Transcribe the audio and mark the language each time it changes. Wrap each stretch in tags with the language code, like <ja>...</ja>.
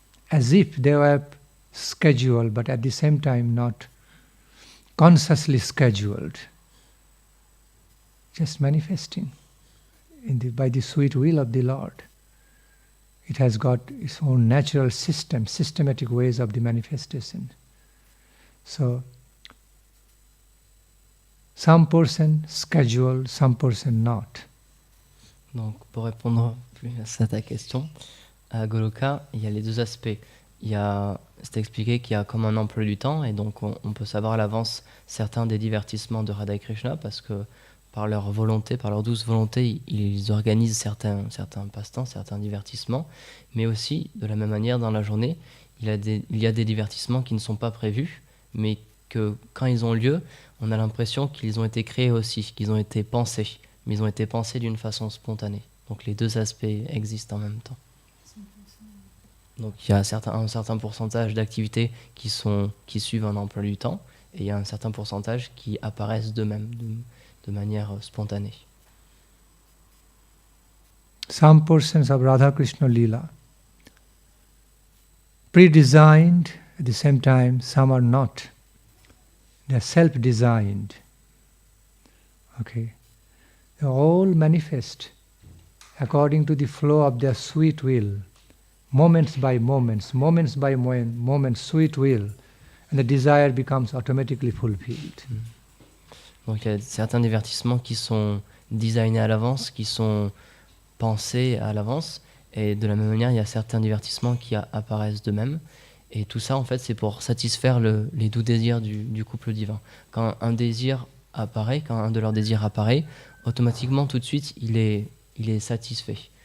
<en>as if they were scheduled, but at the same time not consciously scheduled, just manifesting by the sweet will of the Lord. It has got its own natural system, systematic ways of the manifestation. So, some person scheduled, some person not.</en> <fr>Donc, pour répondre plus à ta question, à Goloka, il y a les deux aspects. C'est expliqué qu'il y a comme un emploi du temps, et donc on peut savoir à l'avance certains des divertissements de Radha et Krishna, parce que par leur volonté, par leur douce volonté, ils organisent certains passe-temps, certains divertissements, mais aussi, de la même manière, dans la journée, il y a des divertissements qui ne sont pas prévus, mais que quand ils ont lieu, on a l'impression qu'ils ont été créés aussi, qu'ils ont été pensés, mais ils ont été pensés d'une façon spontanée. Donc les deux aspects existent en même temps. Donc il y a un certain pourcentage d'activités qui suivent un emploi du temps, et il y a un certain pourcentage qui apparaissent d'eux-mêmes, de manière spontanée.</fr> <en>Some portions of Radha Krishna Leela pre-designed, at the same time some are not. They are self-designed. Okay. They all manifest according to the flow of their sweet will, moments by moments, sweet will, and the desire becomes automatically fulfilled.</en> <fr>Donc il y a certains divertissements qui sont designés à l'avance, qui sont pensés à l'avance, et de la même manière, il y a certains divertissements qui apparaissent d'eux-mêmes. Et tout ça, en fait, c'est pour satisfaire les doux désirs du couple divin. Quand un désir apparaît, quand un de leurs désirs apparaît, automatiquement, tout de suite, il est satisfait.</fr>